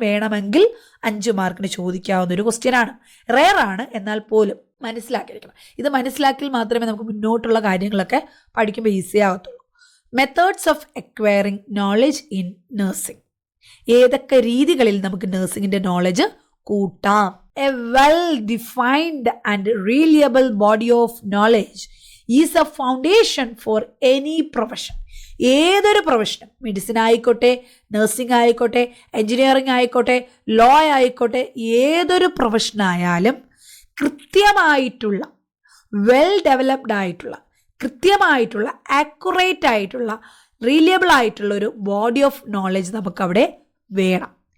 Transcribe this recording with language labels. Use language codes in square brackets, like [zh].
[ml] വേണമെങ്കിൽ 5 മാർക്കിന് ചോദിക്കാവുന്ന ഒരു ക്വസ്റ്റ്യനാണ്. റെയർ ആണ്, എന്നാൽ പോലും മനസ്സിലാക്കിയിരിക്കണം. ഇത് മനസ്സിലാക്കിയാൽ മാത്രമേ നമുക്ക് മുന്നോട്ടുള്ള കാര്യങ്ങളൊക്കെ പഠിക്കുമ്പോൾ easy ആകത്തുള്ളൂ. [en] Methods of acquiring knowledge in nursing. [ml] ഏതൊക്കെ രീതികളിൽ നമുക്ക് നഴ്സിംഗിൻ്റെ നോളജ് കൂട്ടാം? [en] A well-defined and reliable body of knowledge is a foundation for any profession. [ml] ഏതൊരു പ്രൊഫഷനും, മെഡിസിൻ ആയിക്കോട്ടെ, നഴ്സിംഗ് ആയിക്കോട്ടെ, എൻജിനീയറിംഗ് ആയിക്കോട്ടെ, ലോ ആയിക്കോട്ടെ, ഏതൊരു പ്രൊഫഷനായാലും കൃത്യമായിട്ടുള്ള, വെൽ ഡെവലപ്ഡ് ആയിട്ടുള്ള, കൃത്യമായിട്ടുള്ള, ആക്യുറേറ്റ് ആയിട്ടുള്ള, റിലയബിൾ ആയിട്ടുള്ള ഒരു ബോഡി ഓഫ് നോളജ് നമുക്കവിടെ വേണം.